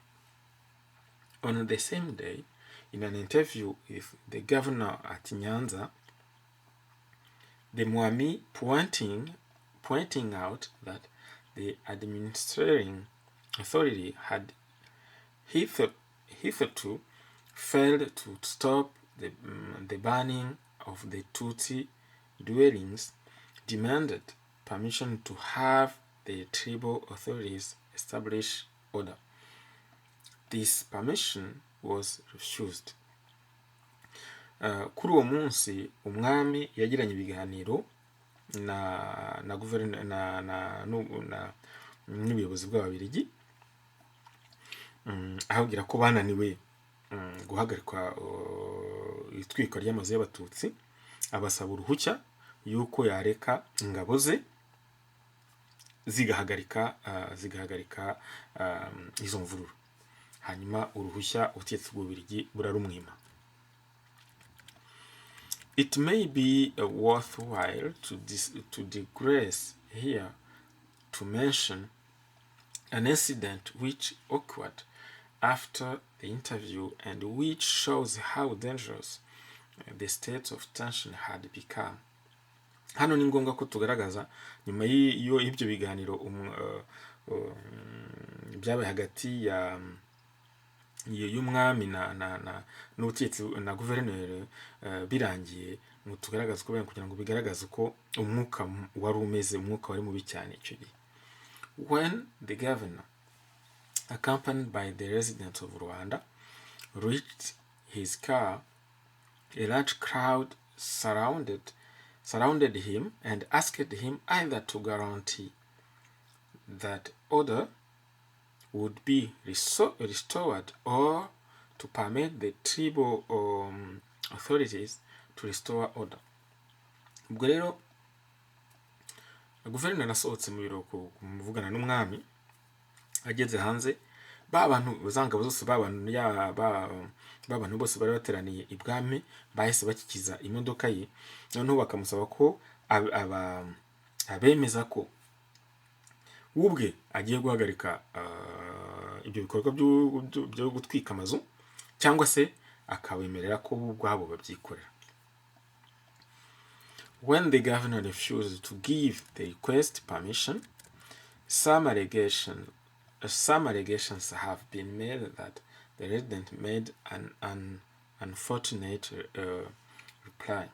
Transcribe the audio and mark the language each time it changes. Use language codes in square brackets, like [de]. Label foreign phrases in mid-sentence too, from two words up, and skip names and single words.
[en] On the same day, in an interview with the governor at Nyanza, the Mwami pointing out that the administrating authority had hitherto failed to stop the burning of the Tutsi dwellings, demanded permission to have the tribal authorities establish order. This permission was refused. [rw] Kuri uwo munsi umwami yagiranye ibiganiro na n'ubuyobozi bw'Ababirigi, ahubwira ko bananiwe guhagarika itwikwa ry'amazu y'abatutsi, abasaba uruhushya yuko yareka ingabo ze zigahagarika izo mvururu. Hanyuma uruhushya ubutegetsi bw'Ababirigi burarumwima. [en] It may be worthwhile to digress here to mention an incident which occurred after the interview and which shows how dangerous the state of tension had become. [rw] Hano ni ngombwa ko tugaragaza nyuma y'ibyo biganiro byabaye hagati y'umwami n'ubutegetsi na guverineri birangiye, ngo tugaragaze ko kugira ngo bigaragaze ko umwuka wari mubi cyane icyo gihe. [en] When the governor, accompanied by the residents of Rwanda, reached his car, a large crowd surrounded him and asked him either to guarantee that order would be restored or to permit the tribal authorities to restore order. [rw] Ubwo rero guverineri asohotse mu biro kumuvugana n'umwami, ageze hanze bantu zangabo zose bantu bose bari bateraniye ibwami bahise bakikiza imodoka ye, noneho bakamusaba ko abemeza ko ubwe agiye guhagarika ibyo bikorwa byo gutwika amazu cyangwa se akabemerera ko ubwabo babyikorera. [en] When the governor refused to give the request permission, some allegations have been made that the resident made an unfortunate reply.